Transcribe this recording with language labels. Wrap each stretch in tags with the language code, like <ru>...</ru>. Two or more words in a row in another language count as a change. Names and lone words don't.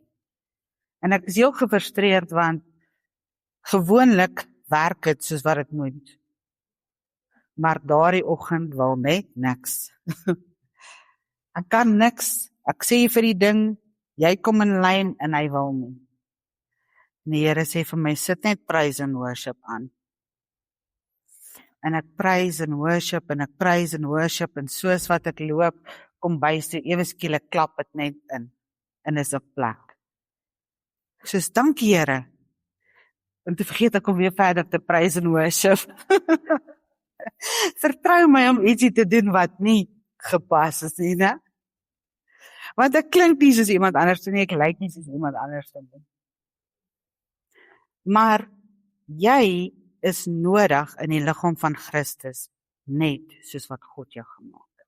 <af>En ek is heel gefrustreerd want gewoonlik werk dit soos wat dit moet. Maar daardie oggend wil net niks. Ek kan niks. Ek sê vir die ding, jy kom in lyn en hy wil nie. En die Here sê vir my, sit net</af> <en>praise and worship</en> <af>aan. En ek</af> <en>praise and worship</en> <af>en ek</af> <en>praise and worship</en> <af>en soos wat ek loop, kom bys toe ewe skielik klap dit net in. En is op plek. Soos dankie Here. En te vergeet ek om weer verder te</af> <en>praise and worship.</en> <af>Vertrou my om ietsie te doen wat nie gepas is nie, né? Want ek klink nie soos iemand anders nie, ek lyk nie soos iemand anders nie. Maar jy is nodig in die liggaam van Christus, net soos wat God jou gemaak het.</af>